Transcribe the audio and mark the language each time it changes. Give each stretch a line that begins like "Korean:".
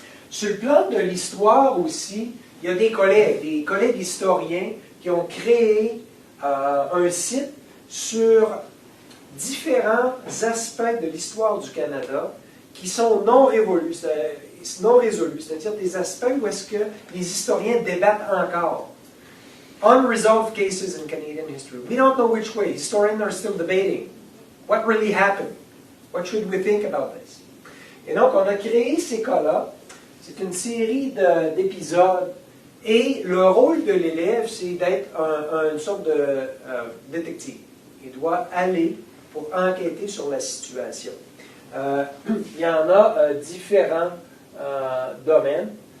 French: Sur le plan de l'histoire aussi, il y a des collègues historiens qui ont créé un site sur différents aspects de l'histoire du Canada qui sont non résolus, c'est-à-dire des aspects où est-ce que les historiens débattent encore.
English: Unresolved cases in Canadian history. We don't know which way. Historians are still debating. What really happened? What should we think about this?
French: Et donc, on a créé ces cas-là. C'est une série d'épisodes. Et le rôle de l'élève, c'est d'être une sorte de détective. Il doit aller pour enquêter sur la situation. Il y en a différents domaines.